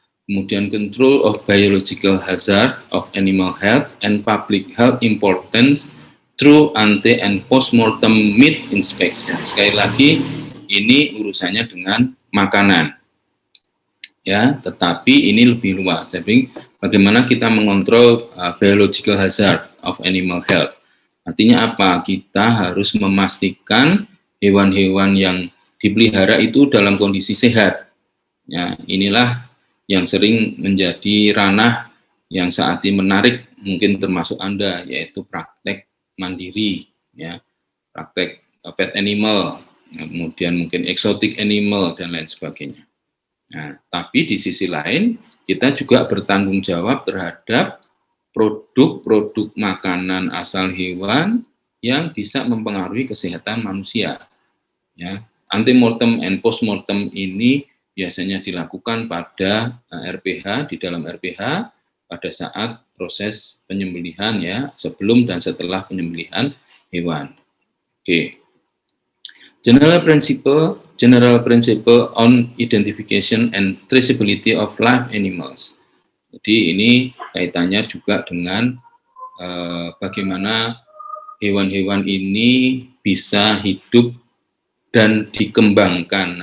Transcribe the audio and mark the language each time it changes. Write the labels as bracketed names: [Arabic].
[Indonesian] Kemudian [English] control of biological hazard of animal health and public health importance through ante and postmortem meat inspection. [Indonesian] Sekali lagi, ini urusannya dengan makanan. Ya, tetapi ini lebih luas. Jadi bagaimana kita mengontrol biological hazard of animal health? Artinya apa? Kita harus memastikan hewan-hewan yang dipelihara itu dalam kondisi sehat. Ya, inilah yang sering menjadi ranah yang saat ini menarik, mungkin termasuk Anda, yaitu praktek mandiri, ya, praktek pet animal, kemudian mungkin exotic animal dan lain sebagainya. Nah, tapi di sisi lain kita juga bertanggung jawab terhadap produk-produk makanan asal hewan yang bisa mempengaruhi kesehatan manusia. Ya, antemortem and postmortem ini biasanya dilakukan pada RPH, di dalam RPH pada saat proses penyembelihan ya, sebelum dan setelah penyembelihan hewan. Oke. [English] General principle on identification and traceability of live animals. [Indonesian] Jadi ini kaitannya juga dengan bagaimana hewan-hewan ini bisa hidup dan dikembangkan.